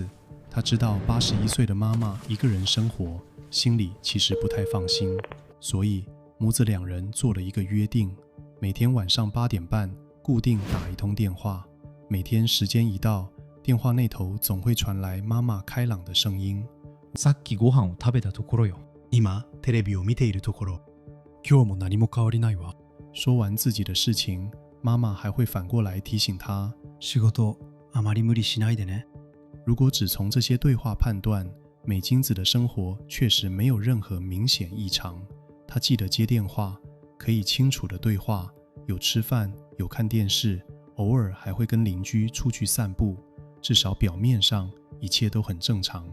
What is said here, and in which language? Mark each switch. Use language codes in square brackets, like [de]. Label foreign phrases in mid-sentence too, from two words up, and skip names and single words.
[zh] 他知道81岁的妈妈一个人生活，心里其实不太放心，所以母子2人做了一个约定，每天晚上8点半固定打一通电话，每天时间一到，电话那头总会传来妈妈开朗的声音。 [ja] さっきご飯を食べたところよ。今テレビを見ているところ。今日も何も変わりないわ。 [zh] 说完自己的事情，妈妈还会反过来提醒他， [ja] 仕事あまり無理しないでね。 [zh] 如果只从这些对话判断，美津子的生活确实没有任何明显异常。她记得接电话，可以清楚的对话，有吃饭，有看电视，偶尔还会跟邻居出去散步，至少表面上一切都很正常。